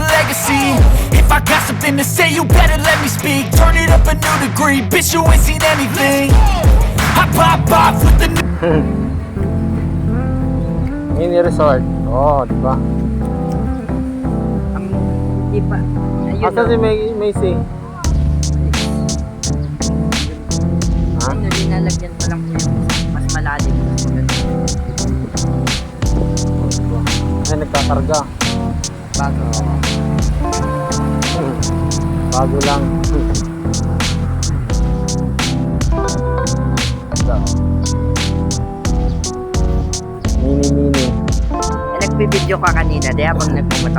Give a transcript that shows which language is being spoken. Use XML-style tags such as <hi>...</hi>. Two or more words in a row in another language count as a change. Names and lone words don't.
<en>privacy. If I got something to say, you better let me speak. Turn it up a new degree, bitch, you ain't seen anything. I pop off with the Mini resort.</en> <tl>Oo, di ba? Di pa. Ayun, Asa si Macy? Ha? Ano, linalagyan pa lang siya. Mas malalim. Ay, nagkakarga. Bago. Bago lang. Mini. Nagpi-video ka kanina, di habang nagmumotor?</tl>